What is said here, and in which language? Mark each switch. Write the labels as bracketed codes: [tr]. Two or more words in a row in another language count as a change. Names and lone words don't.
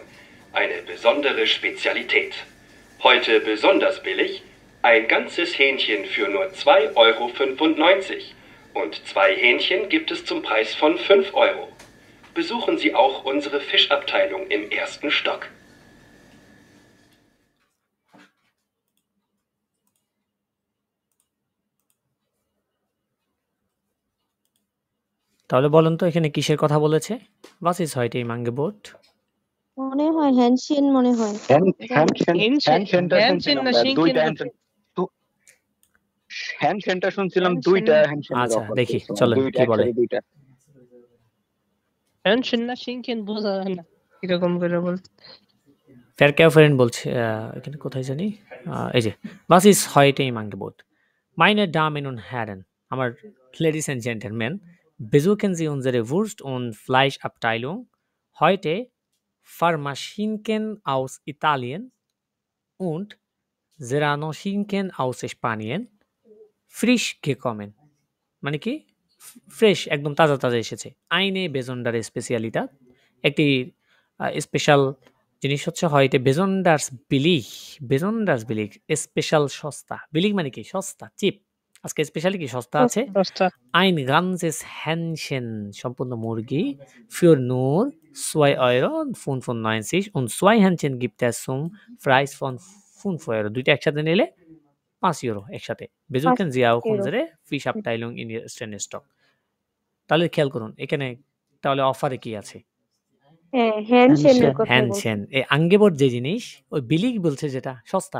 [de] Eine besondere Spezialität. Heute besonders billig, ein ganzes Hähnchen für nur 2,95 € und 2 Hähnchen gibt es zum Preis von 5 €. Besuchen Sie auch unsere Fischabteilung im 1. Stock. [bn] তাহলে বলেন তো এখানে কিসের কথা বলেছে? [de] Was ist heute im Angebot? [bn] মনে হয় হ্যানশেন মনে হয়। হ্যান্ডশেনটা শুনছিলাম 2টা হ্যান্ডশেনের আচ্ছা, অফার দেখি করছে, চলেন দুইটা কি বলে। একসাথে 2টা। হ্যানশেন না শিনকেন বোঝা যায় না কিরকম করে বলতে। Verkäuferin বলছে, এখানে কোথায় জানি? এই যে, [de] Was ist heute im Angebot? Meine Damen und Herren, [en] আমার Ladies and Gentlemen, [de] besuchen Sie unsere Wurst- und Fleischabteilung. Heute Parmaschinken aus Italien und Serrano-Schinken aus Spanien, frisch gekommen. [bn] মানে কি? ফ্রেশ, একদম তাজা এসেছে। [de] Eine besondere Spezialität, [bn] একটি স্পেশাল জিনিস হচ্ছে [de] heute besonders billig, [bn] স্পেশাল সস্তা। বিলিগ মানে কি? সস্তা, চিপ। আজকে স্পেশালি কি সস্তা আছে? [de] Ein ganzes Hähnchen, [bn] সম্পূর্ণ মুরগি, [de] für nur 2,95 € und 2 Hähnchen gibt es zum Preis von 5 €. [bn] দুইটা একসাথে নিলে 5 € একসাথে। [de] Besuchen Sie auch unsere Fischabteilung in Ihrem Stock. [bn] তাহলে খেয়াল করুন এখানে তাহলে অফারে কি আছে? হ্যাঁ, হ্যানশেনের কথা বলছি। হ্যানশেন। এই আঙ্গেবোট যে জিনিস, ওই বিলিগ বলছে যেটা সস্তা।